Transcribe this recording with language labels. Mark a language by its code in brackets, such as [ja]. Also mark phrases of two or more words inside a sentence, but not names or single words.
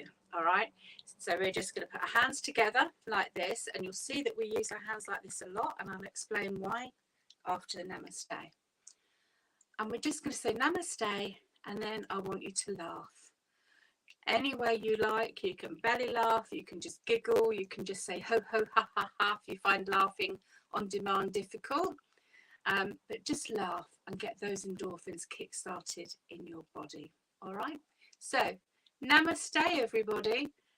[en] All right, so we're just going to put our hands together like this, and you'll see that we use our hands like this a lot, and I'll explain why after the namaste. And we're just going to say namaste, and then I want you to laugh any way you like. You can belly laugh, you can just giggle, you can just say ho ho ha ha ha if you find laughing on demand difficult. But just laugh and get those endorphins kick-started in your body. All right, so namaste, everybody.